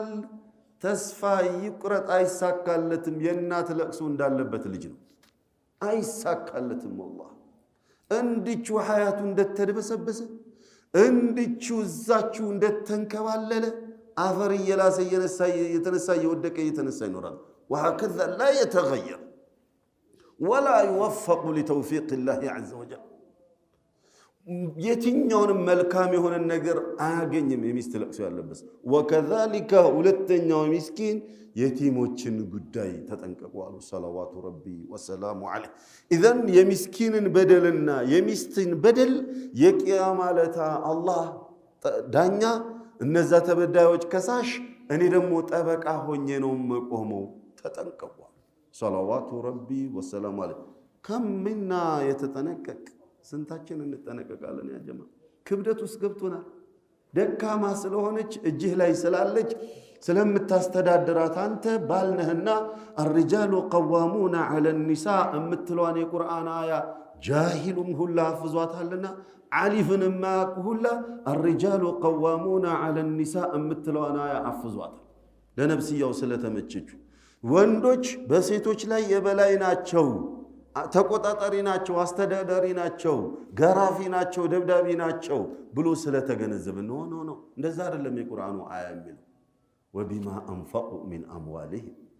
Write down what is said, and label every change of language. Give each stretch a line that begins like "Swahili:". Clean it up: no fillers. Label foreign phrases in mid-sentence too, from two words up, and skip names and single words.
Amharic: ተስፋ ይቁረጥ አይሳካለትም። የእናት ለቅሶ እንዳለበት ልጅ ነው፣ አይሳካለትም። ወላሂ እንድቹ ሐያቱ እንደተደበሰበሰ እንድቹ እዛችሁ እንደተንከባለለ አፈር እየላሰ የተነሳ እየወደቀ እየተነሳ ይኖራል።
Arabic: وهكذا لا يتغير ولا يوفق لتوفيق الله عز وجل።
Amharic: የትኛውንም መልካም የሆነ ነገር አያገኝም የሚስት ለቅሶ ያለበት። ወከዛሊከ ሁለተኛው ምስኪን የቲሞችን ጉዳይ ተጠንቀቁ አሉ
Arabic: صلوات ربي وسلامه عليه።
Amharic: ኢዘን የምስኪንን በደልና የሚስትን በደል የቂያማ ዕለት አላህ ዳኛ፣ እነዛ ተበዳዮች ከሳሽ፣ እኔ ደግሞ ጠበቃ ሆኜ ነው መቆመው። ተጠንቀቁ
Arabic: صلوات ربي وسلامه عليه።
Amharic: ከምና የተጠነቀቅ ስንታችን እንጠነቀቃለን?
Arabic: يا جماعة
Amharic: ክብደት ውስጥ ገብቶናል። ደካማ ስለሆነች እጅህ ላይ ስላለች ስለምታስተዳድራት አንተ ባልነህና
Arabic: الرجال قوامون على النساء
Amharic: እምትለዋን የቁርአን አያ ጃሂሉም ሁላ አፍዟታልና ዓሊፍንም ማያውቁ ሁላ
Arabic: الرجال قوامون على النساء
Amharic: እምትለዋን አያ አፍዟታል። ለነብስያው ስለተመቸቹ ወንዶች በሴቶች ላይ የበላይ ናቸው፣ ተቆጣጣሪ ናቸው፣ አስተዳዳሪ ናቸው፣ ገራፊ ናቸው፣ ደብዳቢ ናቸው ብሎ ስለተገነዘበ ነው። እንደዛ አይደለም የቁርአኑ አያ የሚለው።
Arabic: وبما أنفقوا من أموالهم